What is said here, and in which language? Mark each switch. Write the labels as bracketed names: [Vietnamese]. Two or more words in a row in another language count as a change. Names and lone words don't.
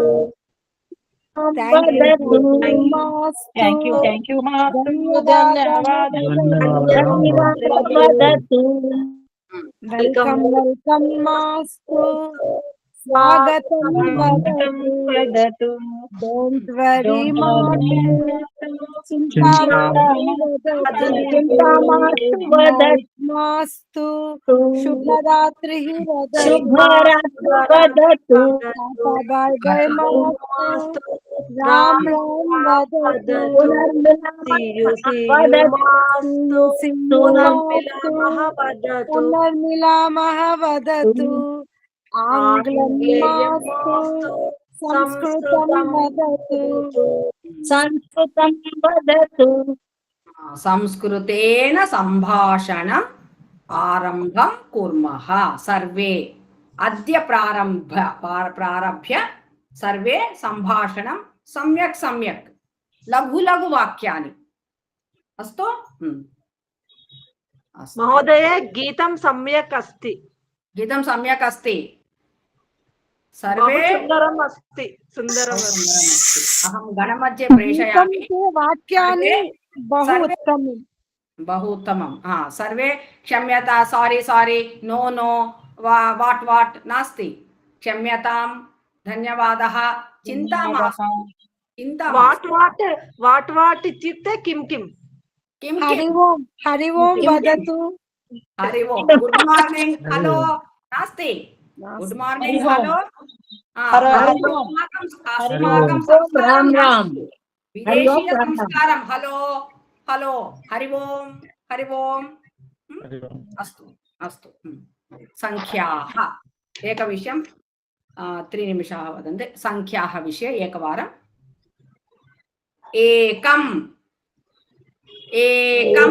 [English] Thank you मास्तु। [Sanskrit] वेलकम मास्तु। स्वागतं स्वागतं वदतु वदतु [English] don't worry Don't [Sanskrit] मास्तु चिन्तामास्तु वदतु मास्तु शुभरात्रिः वदतु शुभरात्रि वदतु [English] bye bye [Sanskrit] मास्तु राम राम वदतु पुनर्मिलामः वदतु आङ्ग्लं मास्तु संस्कृतं वदतु संस्कृतं वदतु संस्कृतेन सम्भाषणं आरम्भं कुर्मः सर्वे अद्य प्रारभ्य सर्वे सम्भाषणं सम्यक् सम्यक् लघु लघु वाक्यानि अस्तु महोदय गीतं सम्यक् अस्ति गीतं सम्यक् अस्ति बहु సర్వే सुन्दरम् अस्ति सुन्दरम् अहं गणमध्ये प्रेषयामि वाक्यानि बहु सर्वे- उत्तमम् बहु उत्तमं सर्वे क्षम्यता [English] sorry sorry no no what [Sanskrit] नास्ति क्षम्यतां धन्यवादः चिन्ता मास्तु चिन्ता वाट् इत्युक्ते किं किं किं हरि ओम वदतु हरि ओम [English] good morning hello [Sanskrit] नास्ति [English] good morning hello [Sanskrit] अस्माकं राम राम विदेशीय संस्कारं [English] hello hello [Sanskrit] हरि ओम अस्तु अस्तु संख्याः एकविषयं 3 निमिषाः वदन्ति संख्याः विषये एकवारम् एकम् एकम्